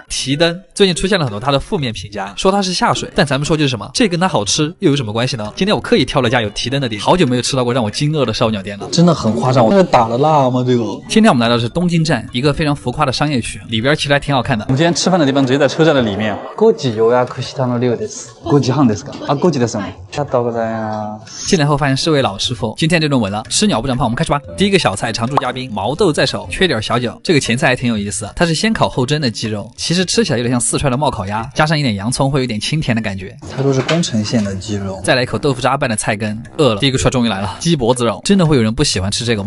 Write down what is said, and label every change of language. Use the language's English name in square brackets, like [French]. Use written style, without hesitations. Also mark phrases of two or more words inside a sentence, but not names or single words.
[Chinese] 提灯最近出现了很多它的负面评价，说它是下水，但咱们说就是什么，这跟它好吃又有什么关系呢？今天我刻意挑了家有提灯的店，好久没有吃到过让我惊愕的烧鸟店了，真的很夸张。这是打了辣吗？这个。今天我们来到的是东京站，一个非常浮夸的商业区，里边其实还挺好看的。我们今天吃饭的地方直接在车站的里面。 [Japanese] 5 時予約したの量です。5時半ですか？あ、5時ですよね。ありがとうございます。 [Chinese] 进来后发现是位老师傅，今天这顿稳了，吃鸟不长胖，我们开始吧。第一个小菜，常驻嘉宾毛豆在手，缺点小酒。这个前菜还挺有意思，它是先烤后蒸的鸡肉，其实吃起来有点像四川的冒烤鸭，加上一点洋葱，会有点清甜的感觉。它都是宫城县的鸡肉。再来一口豆腐渣拌的菜根，饿了。第一个出来终于来了，鸡脖子肉，真的会有人不喜欢吃这个吗？